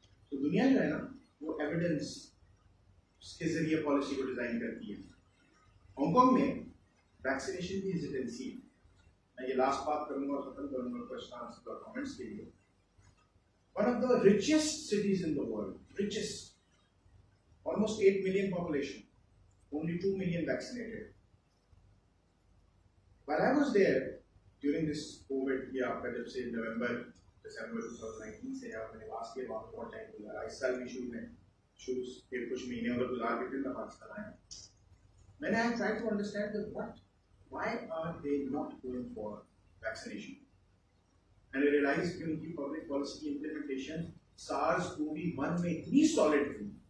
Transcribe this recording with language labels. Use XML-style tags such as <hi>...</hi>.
<hi>तो दुनिया जो है ना, वो evidence के जरिए पॉलिसी को डिजाइन करती है. हांगकांग में वैक्सीनेशन की हेजिटेंसी है. मैं ये लास्ट बात करूंगा और खत्म करूंगा क्वेश्चन आंसर और कमेंट्स के लिए.</hi> <en>One of the richest cities in the world, richest, almost 8 million population, only 2 million vaccinated. While I was there during this COVID year,</en> <hi>जब से नवंबर दिसंबर 2019 से या मैंने लास्ट ईयर वहाँ बहुत टाइम गुजारा. इस साल भी शूज के कुछ महीने और गुजार के फिर मैं पाकिस्तान आया.</hi> <en>मैंने I tried to understand that why are they not going for vaccination? And I realized</en> <hi>कि उनकी public policy implementation SARS-CoV-1 में इतनी solid थी.</hi>